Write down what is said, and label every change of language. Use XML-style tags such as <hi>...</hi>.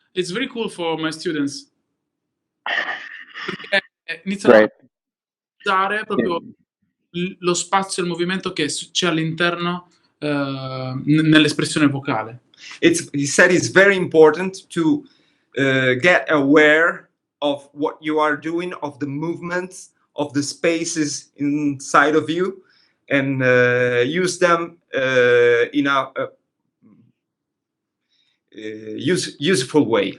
<en>It's very cool for my students.</en> <it>Iniziano a usare proprio lo spazio e il movimento che c'è all'interno nell'espressione vocale.</it> <en>He said it's very important to get aware of what you are doing, of the movements, of the spaces inside of you, and use them in a useful way.</en>